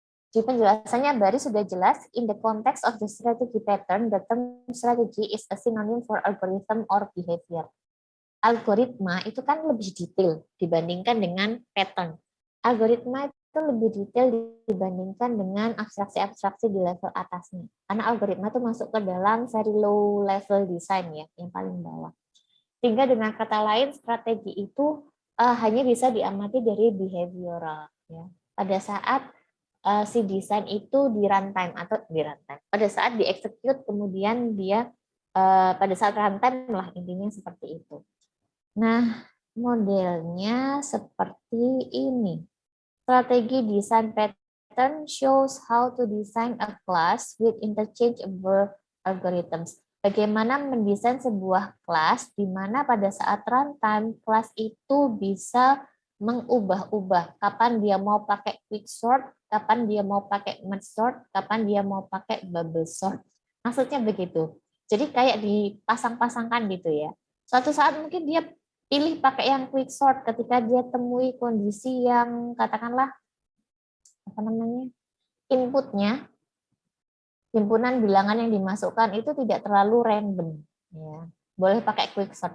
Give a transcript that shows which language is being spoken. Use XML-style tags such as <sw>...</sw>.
<id>Di penjelasannya baris sudah jelas,</id> <en>in the context of the strategy pattern, the term strategy is a synonym for algorithm or behavior.</en> <id>Algoritma itu kan lebih detail dibandingkan dengan pattern. Algoritma itu lebih detail dibandingkan dengan abstraksi-abstraksi di level atasnya. Karena algoritma itu masuk ke dalam</id> <en>very low level design</en> <id>ya, yang paling bawah. Sehingga dengan kata lain, strategi itu hanya bisa diamati dari behavioral. Ya. Pada saat si desain itu di runtime atau di runtime. Pada saat di execute kemudian dia pada saat runtime lah intinya seperti itu. Nah, modelnya seperti ini.</id> <en>Strategi design pattern shows how to design a class with interchangeable algorithms.</en> <id>Bagaimana mendesain sebuah kelas di mana pada saat runtime kelas itu bisa mengubah-ubah kapan dia mau pakai quick sort, kapan dia mau pakai merge sort, kapan dia mau pakai bubble sort. Maksudnya begitu. Jadi kayak dipasang-pasangkan gitu ya. Suatu saat mungkin dia pilih pakai yang quick sort ketika dia temui kondisi yang katakanlah inputnya, himpunan bilangan yang dimasukkan itu tidak terlalu random, ya. Boleh pakai quick sort.</id>